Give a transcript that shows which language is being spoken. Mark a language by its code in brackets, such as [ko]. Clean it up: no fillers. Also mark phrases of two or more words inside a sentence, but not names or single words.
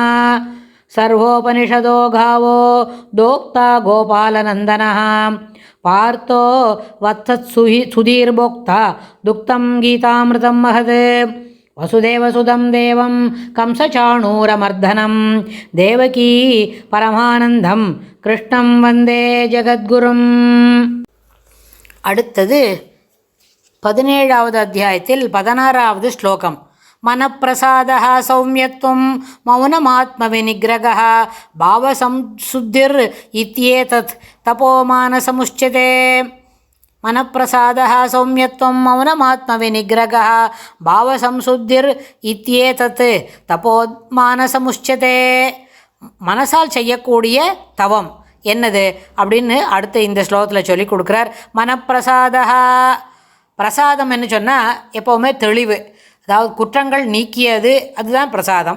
[sa] सर्वोपनिषदो गावो दोक्ता गोपालनन्दनः पार्थो वत्सत्सुधीर्भोक्ता दुक्तं गीतामृतं महत्। वसुदेवसुतं देवं कंसचाणूरमर्दनं देवकी परमानन्दं कृष्णं वन्दे ஜகத்குரும். [ta] அடுத்தது 17வது அத்தியாயத்தில் 16வது ஸ்லோகம். [sa] मनप्रसादः सौम्यत्वं मौनमात्मविनिग्रहः भावसंशुद्धिर् इत्येतत् तपोमानसमुच्यते. मनप्रसादः सौम्यत्वं मौनमात्मविनिग्रहः भावसंशुद्धिर् इत्येतत् தபோமானசமுच्यते. [ta] மனசால் செய்யக்கூடிய தவம் என்னது அப்படின்னு அடுத்து இந்த ஸ்லோகத்தில் சொல்லி கொடுக்குறார். மனப்பிரசாதா, பிரசாதம் என்ன சொன்னால் எப்போவுமே தெளிவு, அதாவது குற்றங்கள் நீக்கியது, அதுதான் பிரசாதம்.